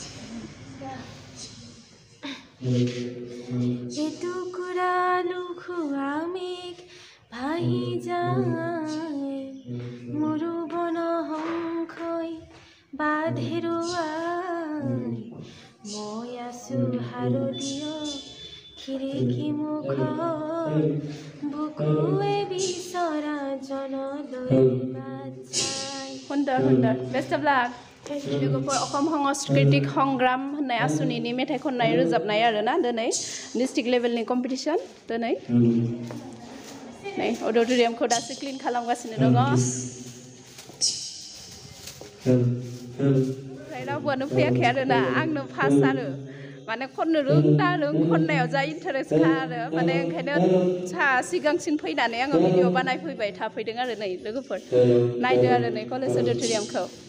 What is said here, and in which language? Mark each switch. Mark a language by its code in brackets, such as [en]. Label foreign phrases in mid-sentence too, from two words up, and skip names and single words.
[as] এটুকুৰা লুখুৱা মেঘ ভাহি যায় মোৰো বনহংসই বাধেৰুৱাই মই আছো হাৰদীয় খিৰিকী মুখত বুকুৱে বিচৰা জনলৈ বাট চাই সুন্দৰ সুন্দৰ [en] best of luck [brx] लोगोफोर অসম সাংস্কৃতিক সংগ্राम होननाय आसुनिनि मेथाइ खननाय रोजाबनाय आरोना दिनै डिस्ट्रिक्ट लेभेलनि कम्पिटिशन दिनै नै अडिटोरियामखौ दासो क्लिन खालामगासिनो दङ रावबोआनो फैयाखै आरोना आंनो फार्स्ट आरो माने खननो खननायाव जा इन्टारेस्टखा आरो माने ओंखायनो सिगांसिन फैनानै आङो भिडिअ बानायफैबाय थाफैदों आरो नै लोगोफोर नायदो आरो नै कलेज अडिटोरियामखौ